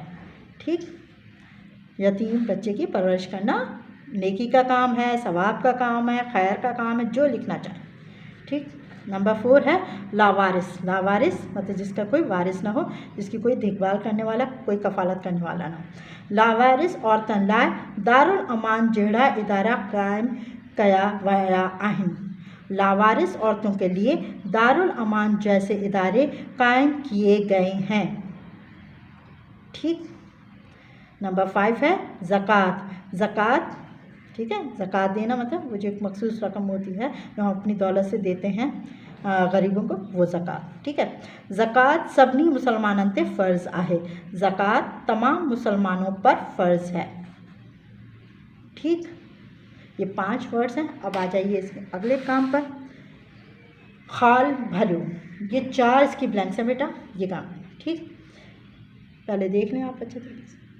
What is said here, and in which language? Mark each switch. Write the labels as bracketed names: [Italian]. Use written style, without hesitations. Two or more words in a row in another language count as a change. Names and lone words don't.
[Urdu] ٹھیک، یتیم بچے کی پرورش کرنا نیکی کا کام ہے، ثواب کا کام ہے، خیر کا کام ہے، جو لکھنا چاہے. ٹھیک، نمبر 4 ہے لاوارث. لاوارث مطلب جس کا کوئی وارث نہ ہو، جس کی کوئی دیکھ بھال کرنے والا، کوئی کفالت کرنے والا نہ ہو. [Sindhi] लावारिस औरतन लाइ दारुल अमान जहिड़ा इदारा कायम कया वया आहिन। [Urdu] لاوارث عورتوں کے لیے دارالامان جیسے ادارے قائم کیے گئے ہیں. ٹھیک، نمبر 5 ہے زکات. زکات، ٹھیک ہے، زکات دینا مطلب وہ جو ایک مخصوص رقم ہوتی ہے جو ہم اپنی دولت سے دیتے ہیں غریبوں کو، وہ زکات. ٹھیک ہے, [Sindhi] ज़कात सभनी मुसलमानन ते फ़र्ज़ आहे। [Urdu] زکات تمام مسلمانوں پر فرض ہے. ٹھیک، یہ 5 ورڈز ہیں. اب آ جائیے اس کے اگلے کام پر, [Sindhi] खाल भलो। [Urdu] یہ 4 اس کی بلینکس ہیں بیٹا، یہ کام ہے۔ ٹھیک، پہلے دیکھ لیں آپ اچھے طریقے سے.